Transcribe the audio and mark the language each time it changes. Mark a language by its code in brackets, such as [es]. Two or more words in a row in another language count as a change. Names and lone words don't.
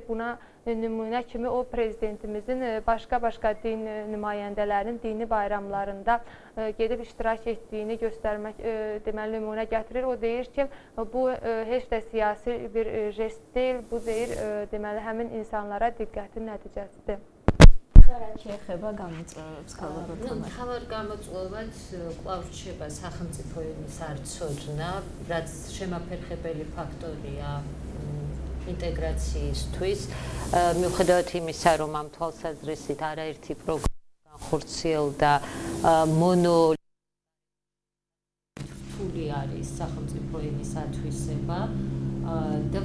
[az] Buna nümunə kimi o prezidentimizin başqa din nümayəndələrinin dini bayramlarında gedib iştirak etdiyini göstərmək, deməli, nümunə gətirir. O deyir ki, bu heç də siyasi bir jest deyil, bu deyir, deməli, həmin insanlara diqqətin nəticəsidir. [ka] შეეხება გამოწვევებს ქალბატონებთან. მთავარ გამოწვევად კვლავ რჩება სახელმწიფო ენის არცოდნა, რაც შემაფერხებელი ფაქტორია ინტეგრაციისთვის. მიუხედავად იმისა, რომ ამ თვალსაზრისით არაერთი პროგრამა განხორციელდა რთული არის სახელმწიფო ენის ათვისება და